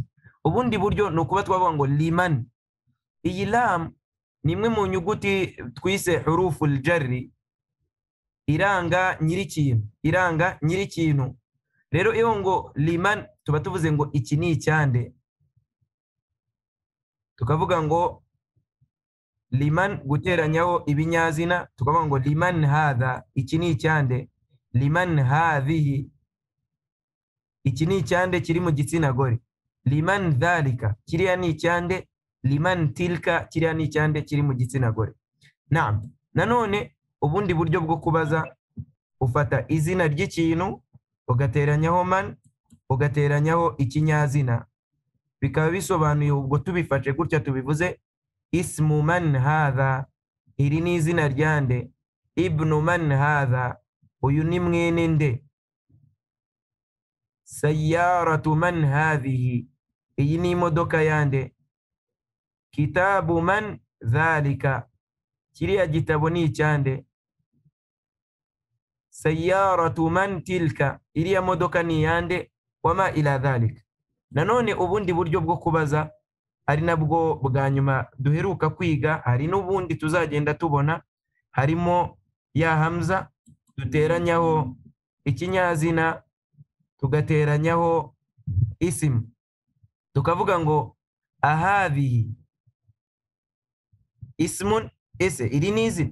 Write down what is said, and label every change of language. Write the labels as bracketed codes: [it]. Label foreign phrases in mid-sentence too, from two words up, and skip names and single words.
[rw] Ubundi buryo ni ukuba twavuga ngo liman. Iyi lam ni imwe mu nyuguti twise [ar] حروف الجر, [rw] iranga nyirikintu, iranga nyirikintu. Rero iyo ngo liman tuba tuvuze ngo iki ni icyande, tukavuga ngo liman guteranyaho ibinyazina, tukavuga ngo [ar] لمن هذا, [rw] iki ni icyande. [ar] لمن هذه, [rw] iki ni icyande kiri mu gitsina gore. [ar] لمن ذلك, [rw] kiriya ni icyande. [ar] لمن تلك, [rw] kiriya ni icyande kiri mu gitsina gore. Naam, nanone ubundi buryo bwo kubaza, ufata izina ry'ikintu ugateranyaho man, ugateranyaho ikinyazina, bikaba bisobanuye ubwo tubifashe gutya tubivuze [ar] اسم من هذا, [rw] iri ni izina ryande. [ar] ابن من هذا, [rw] uyu ni mwene nde. [ar] سيارة من هذه, [rw] iyi ni imodoka yande. [ar] كتاب من ذلك, [rw] kiriya gitabo ni icyande. [ar] سيارة من تلك, [rw] iriya modoka ni yande. [ar] وما إلى ذلك. [rw] Nanone ubundi buryo bwo kubaza, ari nabwo bwa nyuma duheruka kwiga, hari n'ubundi tuzagenda tubona, harimo ya hamza duteranyaho ikinyazina tugateranyaho isim, tukavuga ngo [ar] أهذه اسم, [rw] ese iri ni izina.